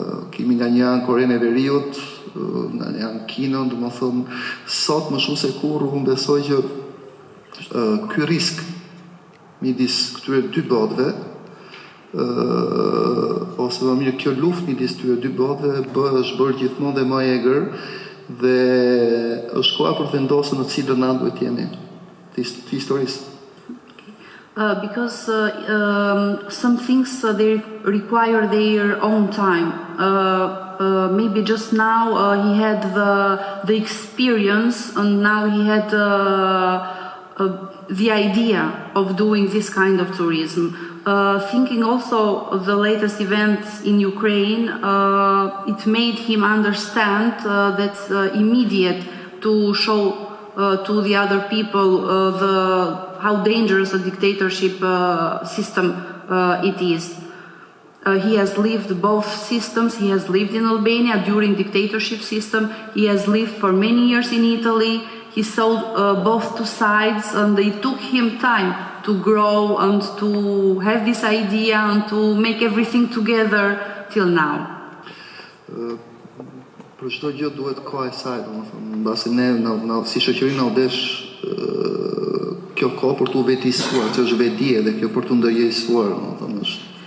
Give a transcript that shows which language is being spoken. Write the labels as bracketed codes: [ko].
[sq] Kemi nga një anë Korenë e Veriut, nga një anë Kinën, domethënë sot më shumë se kurrë unë besoj që ky risk midis këtyre dy botëve, ose më mirë kjo luftë midis këtyre dy botëve është bërë gjithmonë dhe më e egër dhe është koha për vendosur në cilën anë duhet jemi të historisë. [en] Because some things they require their own time. Maybe just now he had the experience, and now he had the idea of doing this kind of tourism. Thinking also of the latest events in Ukraine, it made him understand that's immediate to show to the other people how dangerous a dictatorship system it is. He has lived both systems. He has lived in Albania during dictatorship system. He has lived for many years in Italy. He saw both two sides, and it took him time to grow and to have this idea and to make everything together till now. [sq] Për çdo gjë duhet koha e saj, domethënë, mbasi ne si shoqëri na u desh kjo kohë për t'u vetësuar, që është vetdije dhe kjo për t'u ndërgjegjësuar, domethënë është.